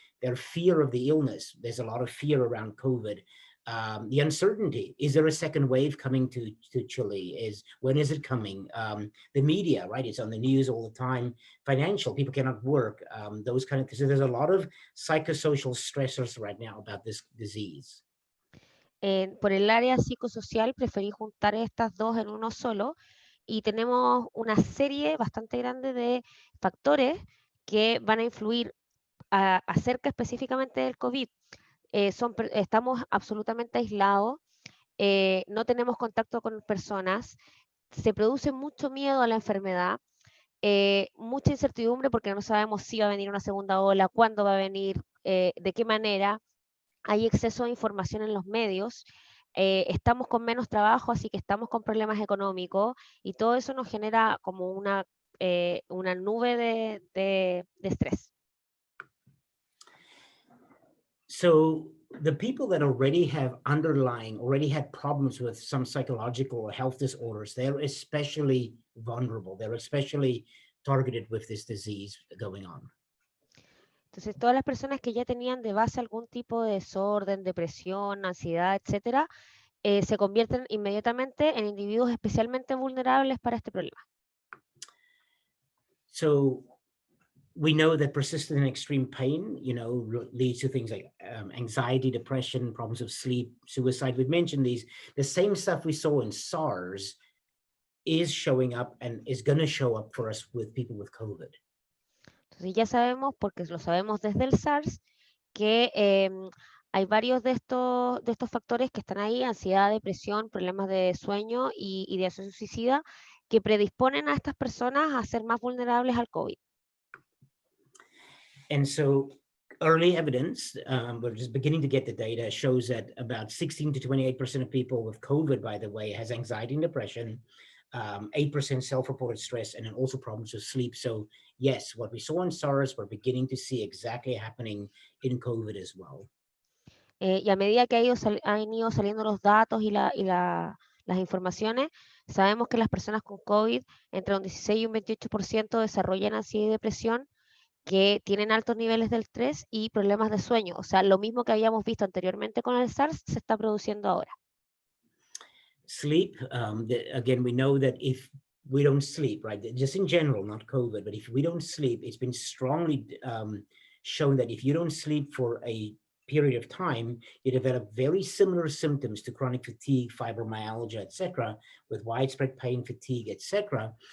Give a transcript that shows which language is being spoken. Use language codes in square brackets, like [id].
[en] Their fear of the illness. There's a lot of fear around COVID. The uncertainty, is there a second wave coming to Chile? When is it coming? The media, right? It's on the news all the time. Financial, people cannot work. Those kind of things. So there's a lot of psychosocial stressors right now about this disease. [es] Por el área psicosocial preferí juntar estas dos en uno solo y tenemos una serie bastante grande de factores que van a influir acerca específicamente del COVID. Estamos absolutamente aislados, no tenemos contacto con personas, se produce mucho miedo a la enfermedad, mucha incertidumbre porque no sabemos si va a venir una segunda ola, cuándo va a venir, de qué manera. Hay exceso de información en los medios, estamos con menos trabajo, así que estamos con problemas económicos y todo eso nos genera como una nube de estrés. [en] So the people that already had problems with some psychological or health disorders, they're especially vulnerable. They're especially targeted with this disease going on. [es] Entonces, todas las personas que ya tenían de base algún tipo de desorden, depresión, ansiedad, etcétera, se convierten inmediatamente en individuos especialmente vulnerables para este problema. [en] So we know that persistent and extreme pain, leads to things like anxiety, depression, problems of sleep, suicide. We've mentioned these. The same stuff we saw in SARS is showing up and is going to show up for us with people with COVID. [es] Entonces ya sabemos, porque lo sabemos desde el SARS, que hay varios de estos factores que están ahí, ansiedad, depresión, problemas de sueño y ideación suicida, que predisponen a estas personas a ser más vulnerables al COVID. [en] And so early evidence, we're just beginning to get the data, shows that about 16 to 28% of people with COVID, by the way, has anxiety and depression, 8% self-reported stress, and then also problems with sleep. So yes, what we saw in SARS, we're beginning to see exactly happening in COVID as well. [es] Y a medida que han ido saliendo los datos y las informaciones, sabemos que las personas con COVID, entre un 16 y un 28% desarrollan ansiedad y depresión, que tienen altos niveles de estrés y problemas de sueño. O sea, lo mismo que habíamos visto anteriormente con el SARS se está produciendo ahora. [en] Sleep, again, we know that if we don't sleep, right, just in general, not COVID, but if we don't sleep, it's been strongly shown that if you don't sleep for a period of time, you develop very similar symptoms to chronic fatigue, fibromyalgia, etc., with widespread pain, fatigue, etc.